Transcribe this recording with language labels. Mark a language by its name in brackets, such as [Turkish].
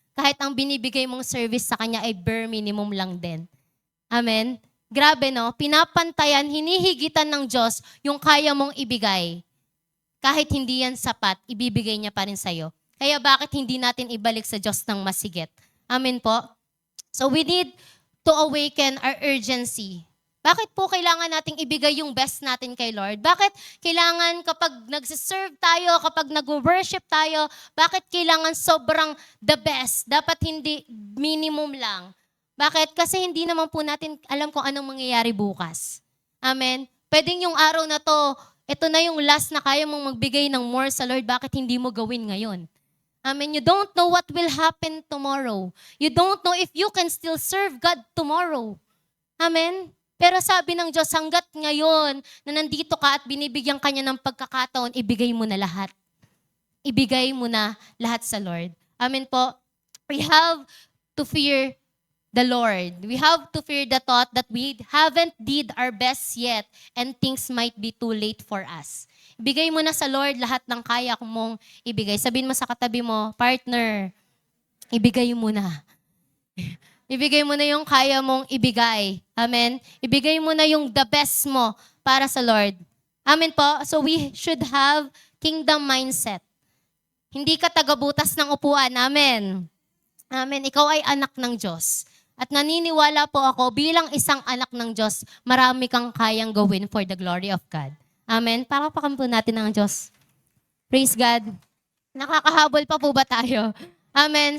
[Filipino] Kahit ang binibigay mong service sa Kanya ay bare minimum lang din. Amen. Grabe no, pinapantayan, hinihigitan ng Diyos yung kaya mong ibigay. Kahit hindi yan sapat, ibibigay niya pa rin sa'yo. Kaya bakit hindi natin ibalik sa Diyos ng masigit? Amen po. [English] So we need to awaken our urgency. [Filipino] Bakit po kailangan nating ibigay yung best natin kay Lord? Bakit kailangan kapag nagsiserve tayo, kapag nag-worship tayo, bakit kailangan [English] sobrang the best? [Filipino] Dapat hindi minimum lang. Bakit? Kasi hindi naman po natin alam kung anong mangyayari bukas. Amen? Pwedeng yung araw na to, ito na yung last na kaya mong magbigay ng more sa Lord, bakit hindi mo gawin ngayon? Amen? [English] You don't know what will happen tomorrow. You don't know if you can still serve God tomorrow. Amen? [Filipino] Pero sabi ng Diyos, hanggat ngayon na nandito ka at binibigyan ka niya ng pagkakataon, ibigay mo na lahat. Ibigay mo na lahat sa Lord. [English] Amen po. We have to fear the Lord. We have to fear the thought that we haven't did our best yet and things might be too late for us. [Filipino] Ibigay mo na sa Lord lahat ng kaya mong ibigay. Sabihin mo sa katabi mo, partner, ibigay mo na. Ibigay mo na yung kaya mong ibigay. Amen? Ibigay mo na yung [English] the best [Filipino] mo para sa Lord. Amen po? [English] So we should have kingdom mindset. [Filipino] Hindi ka tagabutas ng upuan. Amen? Amen. Ikaw ay anak ng Diyos. At naniniwala po ako, bilang isang anak ng Diyos, marami kang kayang gawin [English] for the glory of God. [Filipino] Amen? Palakpakan po natin ang Diyos. [English] Praise God. [Filipino] Nakakahabol pa po ba tayo? Amen.